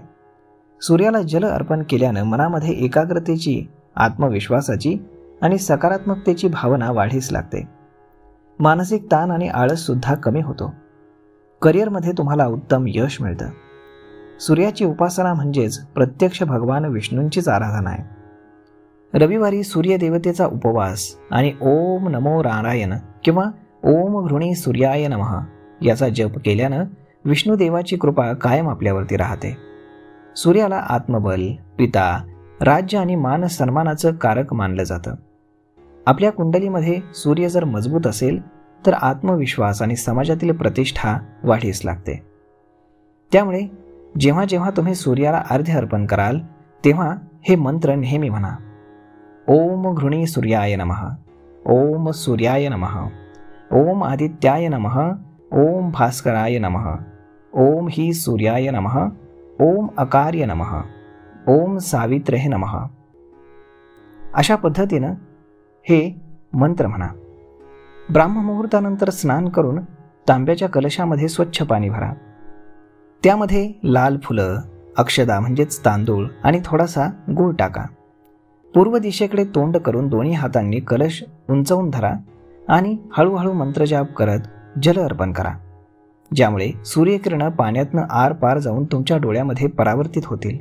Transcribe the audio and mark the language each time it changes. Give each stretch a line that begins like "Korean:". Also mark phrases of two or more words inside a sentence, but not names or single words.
Marathi: सूर्याला जल अर्पण केल्यानं मनामध्ये एकाग्रतेची, आत्मविश्वासाची आणि सकारात्मकतेची भावना वाढीस लागते. मानसिक ताण आणि आळस सुद्धा कमी होतो. करिअरमध्ये तुम्हाला उत्तम यश मिळतं. सूर्याची उपासना म्हणजेच प्रत्यक्ष भगवान विष्णूंचीच आराधना आहे. रविवारी सूर्यदेवतेचा उपवास आणि
Sanskrit: ओम नमो नारायण
Marathi: किंवा
Sanskrit: ओम घृणी सूर्याय नमः
Marathi: याचा जप केल्यानं विष्णुदेवाची कृपा कायम आपल्यावरती राहते. सूर्याला आत्मबल, पिता, राज्य आणि मान सन्मानाचं कारक मानलं जातं. आपल्या कुंडलीमध्ये सूर्य जर मजबूत असेल तर आत्मविश्वास आणि समाजातील प्रतिष्ठा वाढीस लागते. त्यामुळे जेव्हा जेव्हा तुम्ही सूर्याला अर्घ्य अर्पण कराल तेव्हा हे मंत्र नेहमी म्हणा.
Sanskrit: ओम घृणी सूर्याय नमः, ओम सूर्याय नमः, ओम आदित्याय नमः, ओम भास्कराय नमः, ओम ही सूर्याय नमः, ओम अकार्य नमः, ओम सावित्रे नमः.
Marathi: अशा पद्धतीनं हे मंत्र म्हणा. ब्राह्ममुहूर्तानंतर स्नान करून तांब्याच्या कलशामध्ये स्वच्छ पाणी भरा. त्यामध्ये लाल फुलं, अक्षदा म्हणजेच तांदूळ आणि थोडासा गूळ टाका. पूर्व दिशेकडे तोंड करून दोन्ही हातांनी कलश उंचवून धरा आणि हळूहळू मंत्रजाप करत जल अर्पण करा, ज्यामुळे सूर्यकिरणं पाण्यातनं आर पार जाऊन तुमच्या डोळ्यामध्ये परावर्तित होतील.